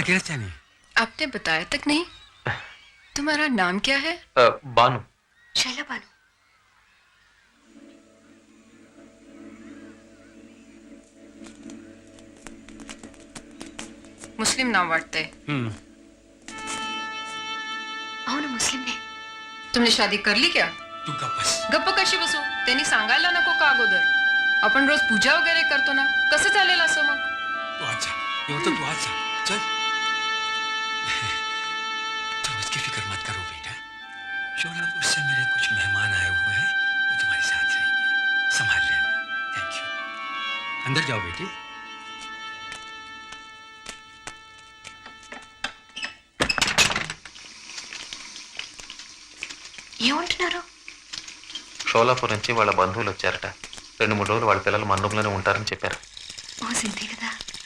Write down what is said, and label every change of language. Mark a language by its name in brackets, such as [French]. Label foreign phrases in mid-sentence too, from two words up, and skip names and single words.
[Hindi] क्या चाहनी? आपने बताया तक नहीं. तुम्हारा नाम क्या है? बानू. శైలపాను. [Marathi] मुस्लिम नाम वाटते. [Telugu] అవును ముస్లింనే. [Hindi] तुमने शादी कर ली क्या? [Marathi] तू गप्पस. गप्प कशी बसू? त्यांनी सांगायला नको का अगोदर? आपण रोज पूजा वगैरे करतो ना, कसं चालेल असं मग? तू आज जा. ये तो तू आज जा. चल. [Hindi] तुम उसकी फिक्र मत करो बेटा. शोलापुर से मेरे कुछ मेहमान आए हुए हैं, वो तुम्हारे साथ रहेंगे. संभाल लेना. [English] thank you. [Hindi] अंदर जाओ बेटी. [Telugu] ఏమంటున్నారు? షోలాపూర్ నుంచి వాళ్ళ బంధువులు వచ్చారట. 2-3 రోజులు వాళ్ళ పిల్లలు మన రూమ్లోనే ఉంటారని చెప్పారు. ఓ సింతే కదా.